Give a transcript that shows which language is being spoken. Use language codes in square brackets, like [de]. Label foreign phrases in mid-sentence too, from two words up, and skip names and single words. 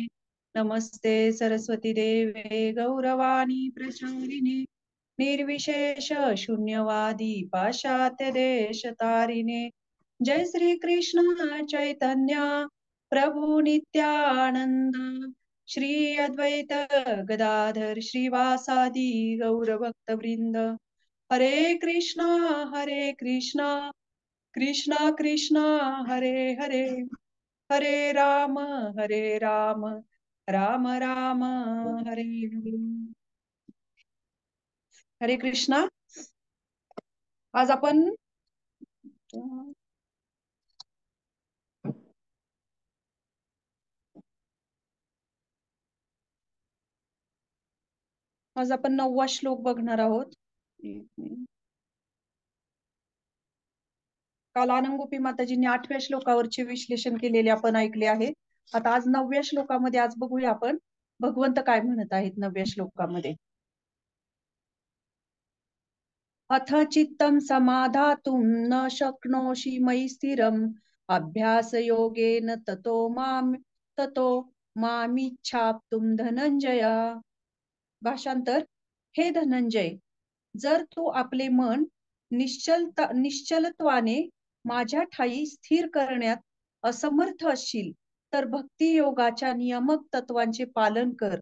[sa] नमस्ते सरस्वती देवे गौरवाणी प्रचारिणे निर्विशेष शून्यवादी पाश्चात्य देश तारिणे. जय श्री कृष्ण चैतन्य प्रभु नित्यानंद श्री अद्वैत गदाधर श्रीवासादि गौर भक्त वृंद. हरे कृष्णा कृष्णा कृष्णा हरे हरे, हरे राम राम राम हरे हरे. हरे कृष्णा. [mr] आज आपण आज आपण 9वा श्लोक बघणार आहोत. काल आनंदगोपी माताजींनी 8व्या श्लोकावरचे विश्लेषण केलेले आपण ऐकले आहे. आता आज 9व्या श्लोकामध्ये आज बघूया आपण भगवंत काय म्हणत आहेत 9व्या श्लोकामध्ये. [sa] अथ चित्तं समाधातुं न शक्नोषि मयि स्थिरम् अभ्यास योगेन ततो मामिच्छाप्तुं धनंजय. [mr] भाषांतर. हे धनंजय, जर तू आपले मन निश्चलत्वाने माझ्या ठाई स्थिर करण्यात असमर्थ असशील तर भक्ती योगाच्या नियमक तत्वांचे पालन कर.